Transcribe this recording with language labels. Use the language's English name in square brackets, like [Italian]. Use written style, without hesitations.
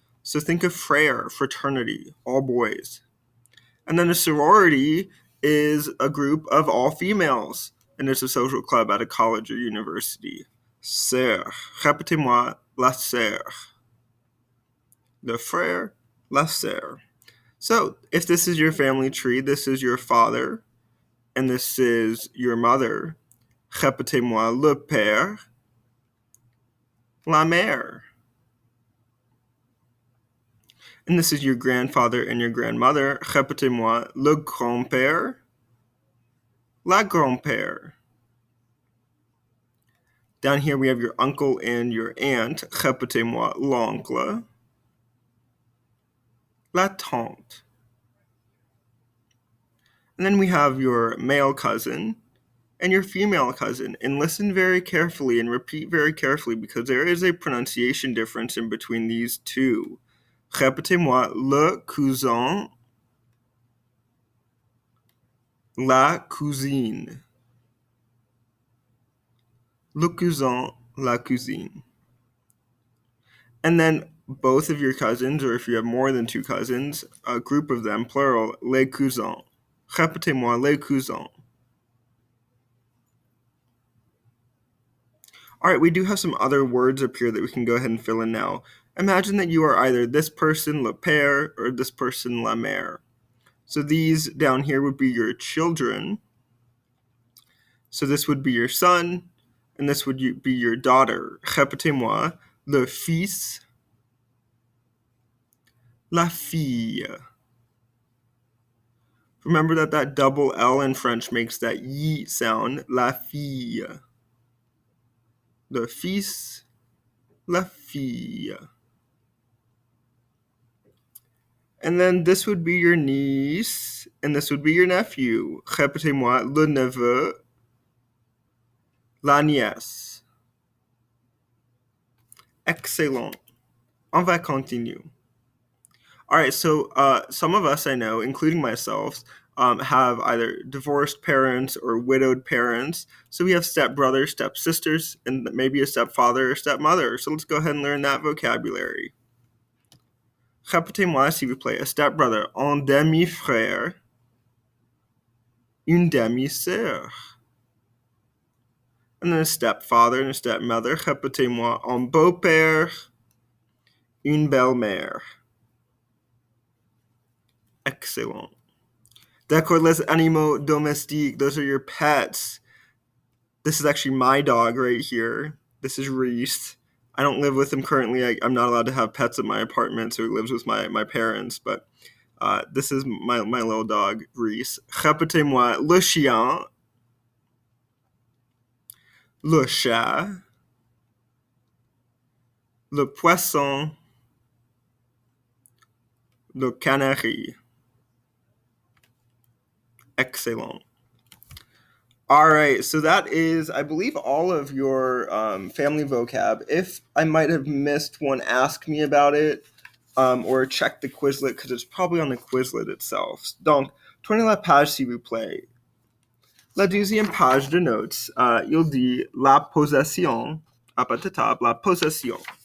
[English] So think of frère, fraternity, all boys. And then a sorority is a group of all females, and it's a social club at a college or university. Sœur. [French] Répétez-moi, la sœur. Le frère, la sœur. [English] So, if this is your family tree, this is your father, and this is your mother. [French] Répétez-moi, le père, la mère. [English] And this is your grandfather and your grandmother. [French] Répétez-moi, le grand-père, la grand-père. [English] Down here we have your uncle and your aunt. [French] Répétez-moi, l'oncle, la tante. [English] And then we have your male cousin and your female cousin. And listen very carefully and repeat very carefully because there is a pronunciation difference in between these two. [French] Répétez-moi, le cousin, la cousine. Le cousin, la cousine. [English] And then both of your cousins, or if you have more than two cousins, a group of them, plural, les cousins. [French] Répétez-moi, les cousins. [English] All right, we do have some other words up here that we can go ahead and fill in now. Imagine that you are either this person, le père, or this person, la mère. So these down here would be your children. So this would be your son, and this would be your daughter. [French] Répétez-moi, le fils, la fille. [English] Remember that double L in French makes that yi sound, la fille. [French] le fils, la fille. [English] And then this would be your niece, and this would be your nephew. [French] Répétez-moi, le neveu, la nièce. Excellent. On va continuer. [English] All right, so some of us I know, including myself, have either divorced parents or widowed parents. So we have stepbrothers, stepsisters, and maybe a stepfather or stepmother. So let's go ahead and learn that vocabulary. [French] Répétez-moi, s'il vous plaît. [English] A stepbrother, [French] un demi-frère, une demi-sœur. [English] And then a stepfather and a stepmother. [French] Répétez-moi, un beau-père, une belle-mère. Excellent. D'accord, les animaux domestiques, [English] those are your pets. This is actually my dog right here. This is Reese. I don't live with him currently. I'm not allowed to have pets at my apartment, so he lives with my parents. But this is my little dog, Reese. [French] Répétez-moi, le chien, le chat, le poisson, le canari. Excellent. [English] All right, so that is, I believe, all of your family vocab. If I might have missed one, ask me about it, or check the Quizlet, because it's probably on the Quizlet itself. [French] Donc, tournez la page s'il vous plaît. La deuxième page de notes, il dit la possession, à pas de table, la possession.